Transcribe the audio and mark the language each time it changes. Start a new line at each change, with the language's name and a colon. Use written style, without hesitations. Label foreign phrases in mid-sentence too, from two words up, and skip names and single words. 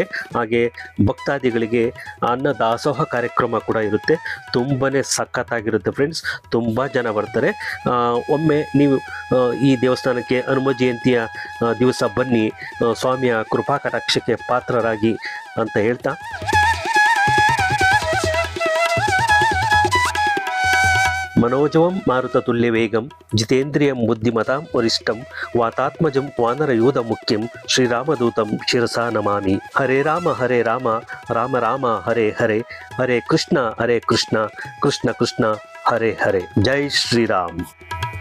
Kannada: ಹಾಗೆ ಭಕ್ತಾದಿಗಳಿಗೆ ಅನ್ನ ದಾಸೋಹ ಕಾರ್ಯಕ್ರಮ ಕೂಡ ಇರುತ್ತೆ. ತುಂಬನೇ ಸಖತ್ತಾಗಿರುತ್ತೆ ಫ್ರೆಂಡ್ಸ್. ತುಂಬ ಜನ ಬರ್ತಾರೆ. ಒಮ್ಮೆ ನೀವು ಈ ದೇವಸ್ಥಾನಕ್ಕೆ ಹನುಮ ಜಯಂತಿಯ ದಿವಸ ಬನ್ನಿ, ಸ್ವಾಮಿಯ ಕೃಪಾ ಕಟಾಕ್ಷಕ್ಕೆ ಪಾತ್ರರಾಗಿ ಅಂತ ಹೇಳ್ತಾ,
Sanskrit: मनोजवं मारुततुल्य वेगं जितेन्द्रियं बुद्धिमतां वरिष्ठं वातात्मजं वानरयूथमुख्यं श्रीरामदूतं शिरसा नमामि. हरे राम राम राम हरे हरे, हरे कृष्ण कृष्ण कृष्ण हरे हरे. जय श्रीराम.